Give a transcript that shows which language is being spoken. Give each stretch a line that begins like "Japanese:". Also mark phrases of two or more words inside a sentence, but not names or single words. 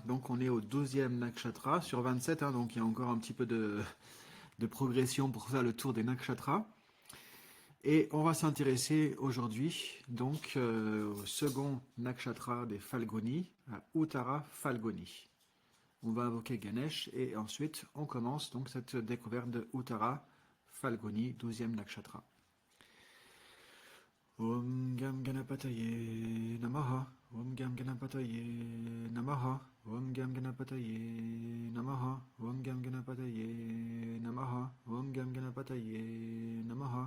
French: Donc on est au 12e nakshatra sur 27, hein, donc il y a encore un petit peu de progression pour faire le tour des nakshatras. Et on va s'intéresser aujourd'hui donc au second nakshatra des Falguni, à Uttara Falguni. On va invoquer Ganesh et ensuite on commence donc cette découverte de Uttara Falguni, 12e nakshatra.
Sanskrit: Om Gam Ganapataye Namaha. Om Gam Ganapataye Namaha. Om Gam Ganapataye Namaha. Om Gam Ganapataye Namaha. Om Gam Ganapataye Namaha.